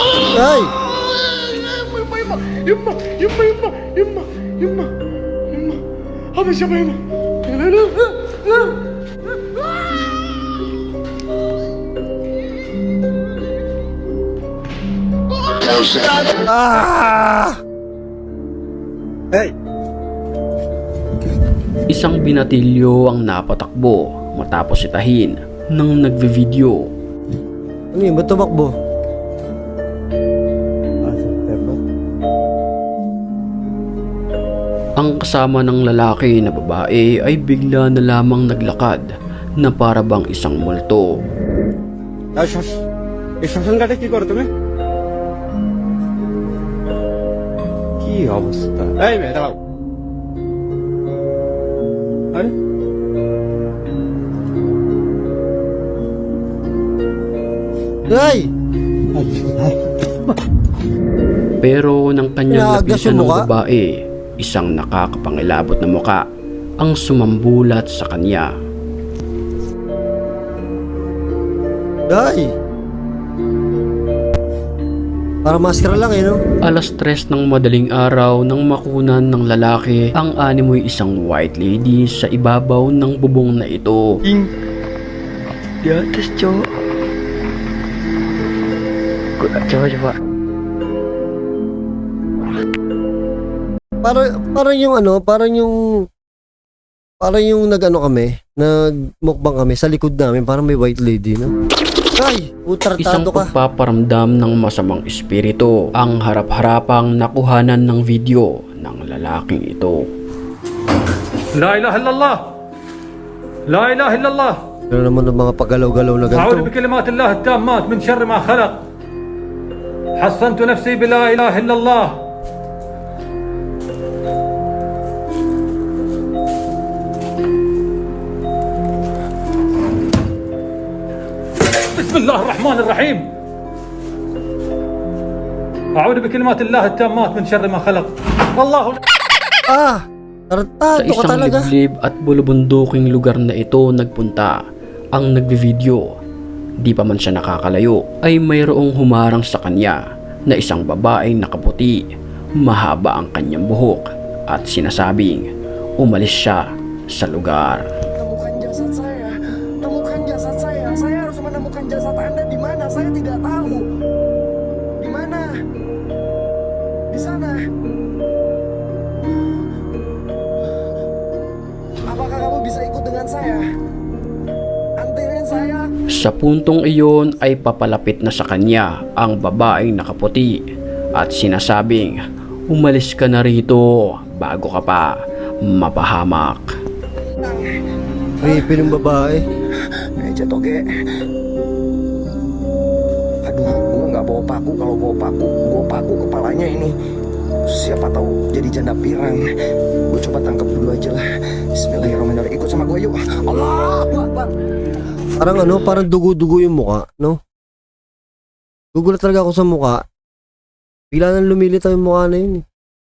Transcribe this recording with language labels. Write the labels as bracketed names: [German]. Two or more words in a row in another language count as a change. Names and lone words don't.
[Arabic] Ay! يما هذا شبهنا لا لا لا Ah! Hey! [Filipino] Isang binatilyo ang napatakbo matapos sitahin ng nagve-video. Ano yun? Ba't tumakbo? Ang kasama ng lalaki na babae ay bigla na lamang naglakad na para bang isang multo. [Bangla] এই শ্মশানঘাটে কি করো তুমি কি অবস্থা এই মেয়ে দাঁড়াও আরে Ay! [Filipino] Pero nang kanyang Inaagdas lapitan yung ng muka? babae, isang nakakapangilabot na muka ang sumambulat sa kanya. Ay! Para maskara lang eh, no? Alas 3 ng madaling araw nang makunan ng lalaki ang animoy isang [English] white lady [Filipino] sa ibabaw ng bubong na ito. [Indonesian] di atas cowok coba [Filipino] Parang yung ano, parang yung nag-ano kami, nagmukbang kami sa likod namin, parang may [English] white lady, [Filipino] no? Ay! Isang Utartado ka. pagpaparamdam ng masamang espiritu ang harap-harapang nakuhanan ng video ng lalaking ito. [Arabic] لا إله إلا الله لا إله إلا الله [Filipino] Ano naman ng mga pagalaw-galaw na [Arabic] أعوذ [Filipino] ganito? [Arabic] بكلمات الله التامات من شر ما خلق حصنت نفسي بلا إله إلا الله بسم الله الرحمن الرحيم أعوذ بكلمات الله التامات من شر ما خلق الله Ah! [Filipino] Sa Tarantado ka isang talaga. liblib at bulubunduking lugar na ito nagpunta ang nagbe-video. Di pa man siya nakakalayo ay mayroong humarang sa kanya na isang babaeng nakaputi, mahaba ang kanyang buhok at sinasabing umalis siya sa lugar. [Indonesian] Temukan jasad saya. Temukan jasad saya. Saya harus menemukan jasad Anda di mana? Saya tidak tahu. Di mana? Di sana. Apakah kamu bisa ikut dengan saya? Anterin saya. [Filipino] Sa puntong iyon ay papalapit na sa kanya ang babaeng nakaputi at sinasabing umalis ka na rito bago ka pa mapahamak. Creepy ng babae. [Indonesian] Meja toge. Aduh, gua nggak bawa paku. Kalau bawa paku, gua paku kepalanya ini. Siapa tahu jadi janda pirang. Gua coba tangkap dulu aja lah. Bismillahirrahmanirrahim. Ikut sama gua yuk. [Arabic] الله أكبر. [Filipino] Parang ano, parang dugo-dugo yung muka, no? Gugulat talaga ako sa muka. Bigla nang lumilitaw yung mukha na yun eh.